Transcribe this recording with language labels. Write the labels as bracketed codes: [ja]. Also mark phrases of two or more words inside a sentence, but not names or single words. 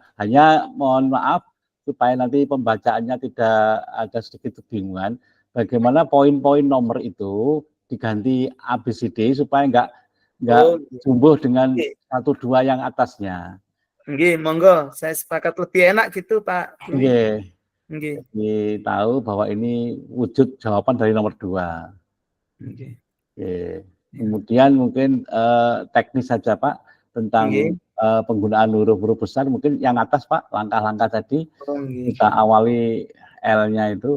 [id] Hanya mohon maaf supaya nanti pembacaannya tidak ada sedikit kebingungan. Bagaimana poin-poin nomor itu diganti ABCD supaya enggak jumbo dengan 1-2 yang atasnya. [jv] Nggih, monggo. [id] Saya sepakat lebih enak gitu, Pak. Nggih. Nggih. Jadi tahu bahwa ini wujud jawaban dari nomor 2. Nggih. Kemudian mungkin teknis saja Pak tentang penggunaan huruf-huruf besar, mungkin yang atas Pak, langkah-langkah tadi kita awali L-nya itu.